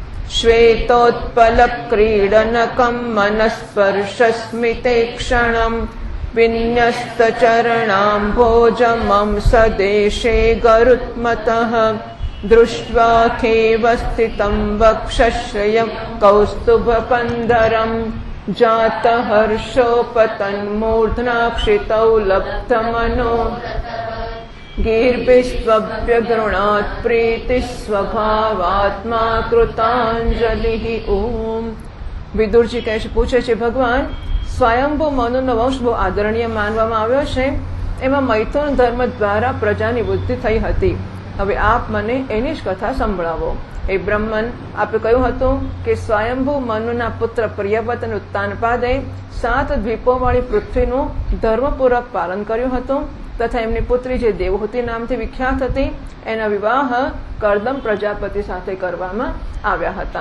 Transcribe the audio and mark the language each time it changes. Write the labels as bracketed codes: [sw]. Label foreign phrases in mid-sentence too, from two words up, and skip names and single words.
[sa] श्वेतोत्पलक्रीडनकं मनस्पर्शस्मितेक्षणम् विन्यस्तचरणाम्भोजमं सदेशे गरुत्मतः दृष्ट्वा खेव स्थितं वक्षश्रयं कौस्तुभकन्धरम् जातहर्षोपतन्मूर्ध्नाक्षितौ लब्धमनो गीर्भिस्त्वभ्यगृणात् प्रीतिः स्वभावात्मा कृतांजलिः। ओम। [gu] વિદુરજી કહે છે, પૂછે છે, ભગવાન સ્વયંભૂ મનુનો વંશ બહુ આદરણીય માનવામાં આવ્યો છે. એમાં મૈથુન ધર્મ દ્વારા પ્રજાની વૃદ્ધિ થઈ હતી. હવે આપ મને એની જ કથા સંભળાવો. એ બ્રહ્મન આપે કહ્યું હતું કે સ્વયંભૂ મનુના પુત્ર પ્રિયવ્રત અને ઉત્તાનપાદે 7 દ્વીપોવાળી પૃથ્વીનું ધર્મપૂર્વક પાલન કર્યું હતું તથા એમની પુત્રી જે દેવહૂતિ નામથી વિખ્યાત હતી એના વિવાહ કર્દમ પ્રજાપતિ સાથે કરવામાં આવ્યા હતા.